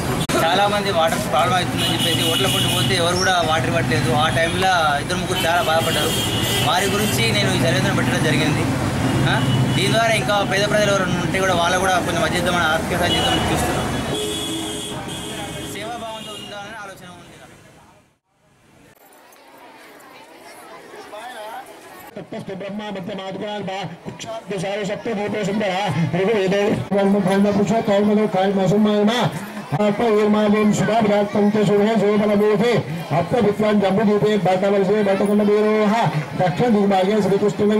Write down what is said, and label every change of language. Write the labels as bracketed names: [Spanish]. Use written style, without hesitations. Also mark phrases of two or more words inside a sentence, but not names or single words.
[Telugu] చాలా మంది వాటర్ ప్రాబ్లం అవుతుందని చెప్పేసి ఓట్ల కొట్టు పోతే ఎవరు కూడా వాటర్ ఇవ్వట్లేదు. ఆ టైంలో 2-3 చాలా బాధపడ్డారు. వారి గురించి నేను ఈ చలివేంద్రం పెట్టడం జరిగింది. దీని ద్వారా ఇంకా పేద ప్రజలు ఎవరు ఉంటే కూడా వాళ్ళు కూడా కొంచెం మధ్యద్దమని ఆర్థిక సాయం చేద్దామని చూస్తున్నాం. సేవాభావంతో ఉండాలని ఆలోచన ఉంది. [Sanskrit] ब्रह्मा विद्वान जम्बूदीपे भट्टवर्षे भट्टकुंडवीरोह दक्षिण दिग्भागे श्रीकृष्ण